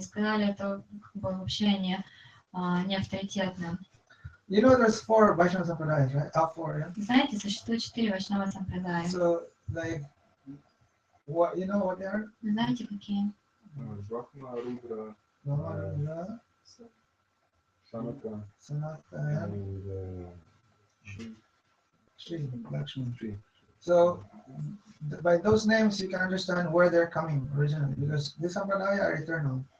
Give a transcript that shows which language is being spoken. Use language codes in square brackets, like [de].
[ru] Они сказали, это вообще не авторитетно. [en] You know, there's 4 Vaishnava Sampradayas, right? 4, yeah? [ru] Знаете, существует 4 Вайшнава Сампрадая. [en] So, like, what you know what they are? [ru] Знаете, какие? Брахма, Рудра, [en] Rudra, Sanaka, Sanatana, and Shri, Lakshmi. Shri. So, by those names, you can understand where they're coming originally, because these Sampradaya are eternal.